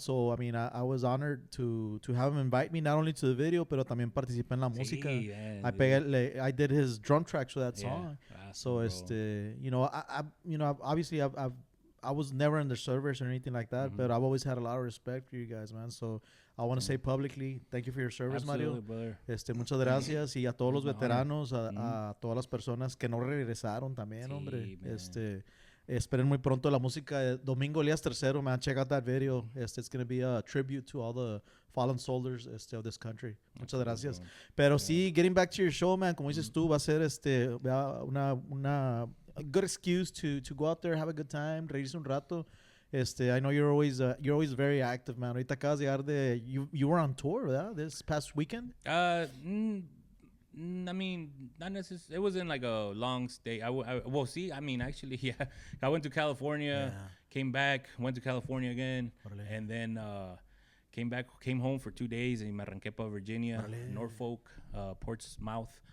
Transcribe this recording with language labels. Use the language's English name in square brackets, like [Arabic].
[English] So, I mean, I was honored to have him invite me not only to the video, [Spanish] pero también participé en la música. [English] I did his drum tracks for that song. So, you know, obviously I was never in the service or anything like that, but I've always had a lot of respect for you guys, man. So I want to say publicly, thank you for your service, Absolutely, Mario. brother. [Spanish] Muchas gracias y a todos los veteranos, a todas las personas que no regresaron también, hombre. [English] Man. [Spanish] Esperen muy pronto la música de Domingo Elias Tercero, man. [English] Check out that video. It's going to be a tribute to all the fallen soldiers of this country. [Spanish] Muchas gracias. Pero sí, [English] getting back to your show, man, [Spanish] como dices tú, va a ser una [English] a good excuse to go out there, have a good time, [Spanish] reírse un rato. [English] I know you're always very active, man. [Spanish] Ahorita acabas de llegar [English] you were on tour, [Spanish] ¿verdad? [English] This past weekend? I mean, not necessarily. It wasn't like a long stay. Well, see, I mean, actually, yeah. I went to California, came back, went to California again, and then came home for 2 days, and [Spanish] me arranqué para [English] Virginia, Norfolk, Portsmouth.